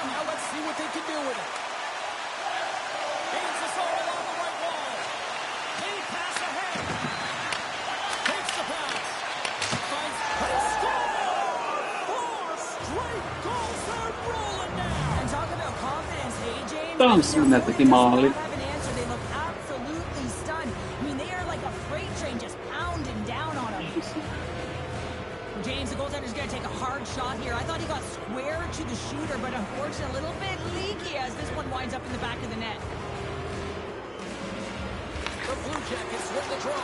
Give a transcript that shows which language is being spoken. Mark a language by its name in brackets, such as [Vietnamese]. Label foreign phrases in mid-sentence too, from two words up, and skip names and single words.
[English] Now let's see what they can do with it. Gains this all along the right wall. They pass ahead. Takes the pass. Finds a score! 4 straight goals. They're rolling now. And talk about confidence, hey, James? [Finnish] Tanssiminen teki maali. [English] They look absolutely stunned. I mean, they are like a freight train just pounding down on them. James, the goaltender's going to take a hard shot here. I thought he got square to the shooter, but unfortunately a little bit leaky as this one winds up in the back of the net. The Blue Jackets win the draw.